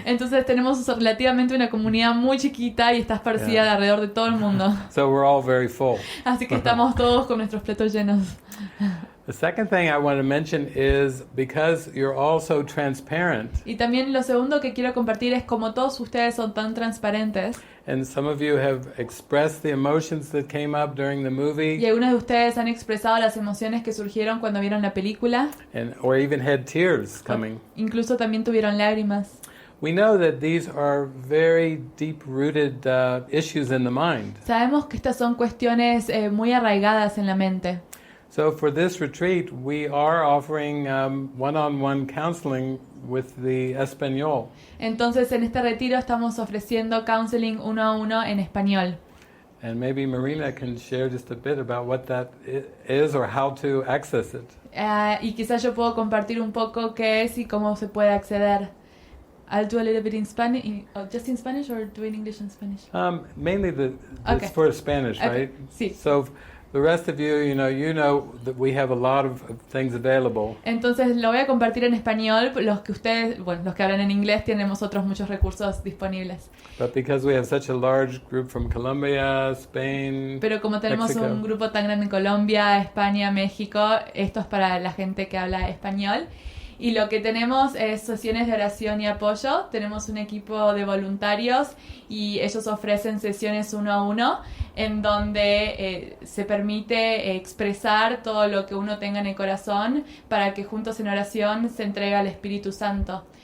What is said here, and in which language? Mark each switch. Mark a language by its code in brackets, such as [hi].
[es] Entonces tenemos relativamente una comunidad muy chiquita y está esparcida [en] Yeah. [es] alrededor de todo el mundo. [en] So we're all very full. [es] Así que estamos todos con nuestros platos llenos. [en] The second thing I want to mention is because you're all so transparent, [es] Y también lo segundo que quiero compartir es como todos ustedes son tan transparentes [en] and some of you have expressed the emotions that came up during the [es] y [en] movie, [es] algunos de ustedes han expresado las emociones que surgieron cuando vieron la película, [en] or even had tears coming. [es] incluso también tuvieron lágrimas. [en] We know that these are very deep-rooted issues in the mind. [es] Sabemos que estas son cuestiones muy arraigadas en la mente. [en] So for this retreat, we are offering one-on-one counseling with the Espanol. [es] Entonces en este retiro estamos ofreciendo counseling 1 a 1 en español. [en] And maybe Marina can share just a bit about what that is or how to access it. [es] Y quizás yo puedo compartir un poco qué es y cómo se puede acceder. [en] I'll do a little bit in Spanish, just in Spanish or do in English and Spanish? Mainly Okay. it's for Spanish, Okay. right? [es] Sí. [en] So the rest of you know that we have a lot of things available. [es] Entonces lo voy a compartir en español. Los que hablan en inglés tenemos otros muchos recursos disponibles. [en] But because we have such a large group from Colombia, Spain, [es] Pero como tenemos México. un grupo tan grande en Colombia, España, México, esto es para la gente que habla español. Y lo que tenemos es sesiones de oración y apoyo. Tenemos un equipo de voluntarios y ellos ofrecen sesiones 1 a 1 en donde se permite expresar todo lo que uno tenga en el corazón para que juntos en oración se entregue al Espíritu Santo.